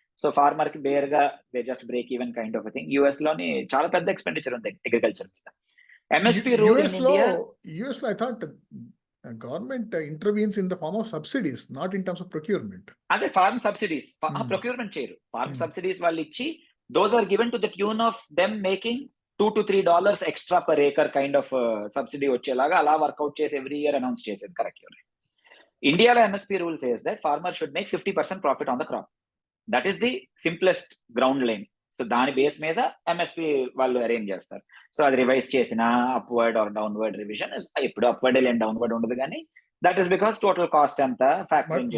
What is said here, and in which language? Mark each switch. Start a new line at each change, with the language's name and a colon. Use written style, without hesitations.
English: So farmer కి bare గా they just break even kind of thing.
Telugu: US లోని చాలా పెద్ద ఎక్స్పెండిచర్ ఉంది అగ్రికల్చర్ మీద.
English: MSP rule in India, US లో I thought government intervenes in the form of subsidies, not in terms of procurement.
Telugu: అదే form subsidies, procurement చేయరు.
English: farm subsidies
Telugu: వాళ్ళు ఇచ్చి
English: those are given to the tune of them making $2 to $3 extra per acre kind of subsidy
Telugu: వచ్చేలాగా అలా work out చేసి every year announce చేసేది.
English: Correct. ఇండియాలో MSP rule says that farmer should make 50% profit on the crop. That is the simplest ground line.
Telugu: So దాని base మీద MSP వాళ్ళు arrange చేస్తారు. So అది రివైజ్ చేసిన అప్వర్డ్ ఆర్ డౌన్వర్డ్ రివిజన్, ఇప్పుడు upward లేని డౌన్వర్డ్ ఉండదు, కానీ
English: that is because total cost
Telugu: అంతా ఫ్యాక్టరింగ్